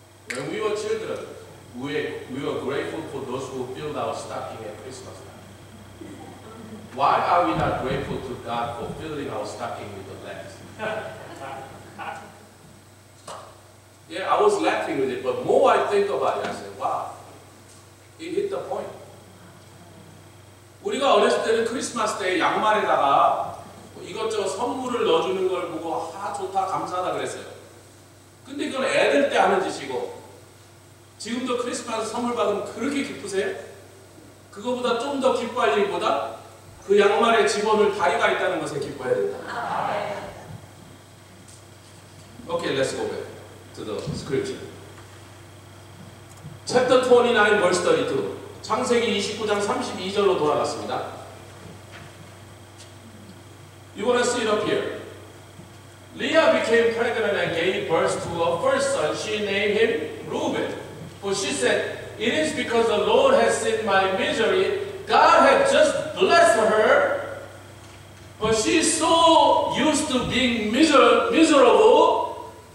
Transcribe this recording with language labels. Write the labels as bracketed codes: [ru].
[en] When we were children, we were grateful for those who filled our stocking at Christmas time. Why are we not grateful to God for filling our stocking with the lambs? Yeah, I was laughing with it, but more I think about it, I said, wow, it hit the point. [ko] 우리가 어렸을 때는 크리스마스 때 양말에다가 이것저것 선물을 넣어주는 걸 보고 좋다 감사하다 그랬어요. 근데 이건 애들 때 하는 짓이고 지금도 크리스마스 선물 받으면 그렇게 기쁘세요? 그거보다 좀 더 기뻐할 일보다 그 양말에 집어넣을 다리가 있다는 것에 기뻐해야 된다. [en] Okay, let's go back to the scripture. Chapter 29, verse 32. [ko] 창세기 29장 32절로 돌아갔습니다. [en] You want to see it up here. Leah became pregnant and gave birth to a first son. She named him Reuben. For she said, it is because the Lord has seen my misery. God had just blessed her. But she's so used to being miserable.